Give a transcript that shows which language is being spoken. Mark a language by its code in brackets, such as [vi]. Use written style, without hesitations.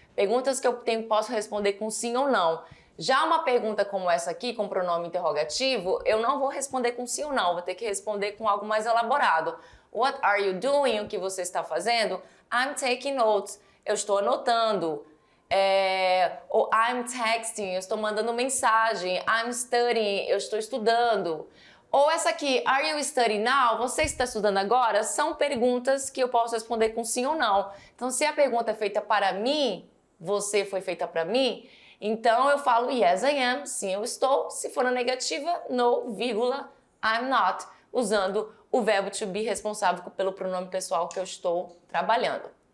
[pt] Perguntas que eu posso responder com sim ou não. Já uma pergunta como essa aqui, com pronome interrogativo, eu não vou responder com sim ou não, vou ter que responder com algo mais elaborado. [en] What are you doing? [pt] O que você está fazendo? [en] I'm taking notes. [pt] Eu estou anotando. Ou [en] I'm texting. [pt] Eu estou mandando mensagem. [en] I'm studying. [pt] Eu estou estudando. Ou essa aqui, [en] are you studying now? [pt] Você está estudando agora? São perguntas que eu posso responder com sim ou não. Então, se a pergunta é feita para mim, você foi feita para mim, então eu falo [en] yes, I am, [pt] sim, eu estou. Se for na negativa, no, vírgula, [en] I'm not, [pt] usando o verbo to be responsável pelo pronome pessoal que eu estou trabalhando.